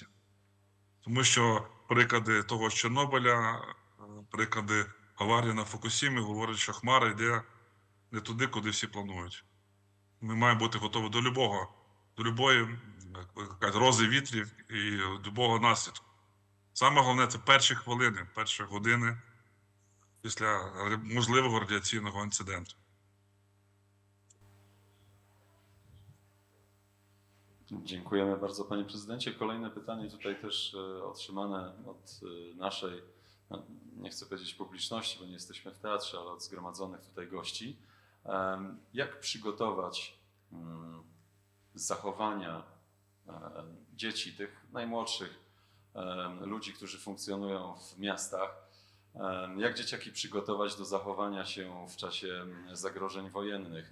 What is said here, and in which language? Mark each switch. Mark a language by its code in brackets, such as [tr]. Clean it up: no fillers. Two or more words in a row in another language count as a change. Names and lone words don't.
[uk] Тому що приклади того з Чорнобиля, приклади аварії на Фукусімі говорять, що Хмара йде не туди, куди всі планують. Ми маємо бути готові до любої рози вітрів і любого наслідку. Саме головне – це перші хвилини, перші години після можливого радіаційного інциденту. [pl] Dziękujemy bardzo, panie prezydencie. Kolejne pytanie tutaj też otrzymane od naszej, no, nie chcę powiedzieć publiczności, bo nie jesteśmy w teatrze, ale od zgromadzonych tutaj gości. Jak przygotować zachowania dzieci, tych najmłodszych ludzi, którzy funkcjonują w miastach, jak dzieciaki przygotować do zachowania się w czasie zagrożeń wojennych?